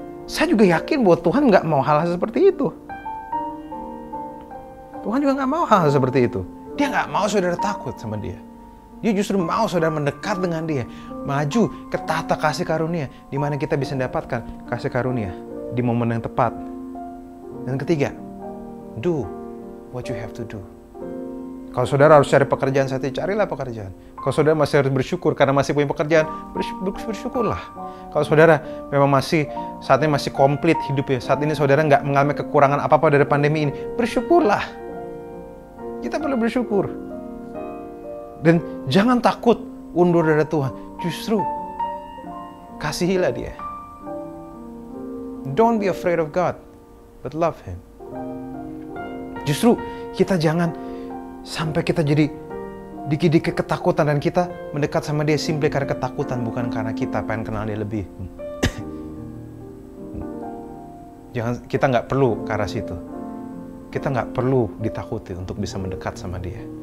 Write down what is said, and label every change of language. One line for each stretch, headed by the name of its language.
Indonesian: Saya juga yakin bahwa Tuhan nggak mau hal-hal seperti itu. Tuhan juga nggak mau hal-hal seperti itu. Dia nggak mau saudara takut sama Dia. Dia justru mau saudara mendekat dengan Dia, maju ke tahta kasih karunia, di mana kita bisa mendapatkan kasih karunia di momen yang tepat, Dan ketiga,
English: do what you have to do.
Indonesian: Kalau saudara harus cari pekerjaan saat ini, carilah pekerjaan. Kalau saudara masih harus bersyukur karena masih punya pekerjaan, bersyukurlah. Kalau saudara memang saat ini masih komplit hidupnya, saat ini saudara nggak mengalami kekurangan apa-apa dari pandemi ini, bersyukurlah. Kita perlu bersyukur. Dan jangan takut undur dari Tuhan. Justru kasihilah Dia.
English: Don't be afraid of God, but love Him.
Indonesian: Justru kita jangan sampai kita jadi dikit-dikit ketakutan dan kita mendekat sama Dia simply karena ketakutan, bukan karena kita pengen kenal Dia lebih. Kita nggak perlu ke arah situ. Kita nggak perlu ditakuti untuk bisa mendekat sama Dia.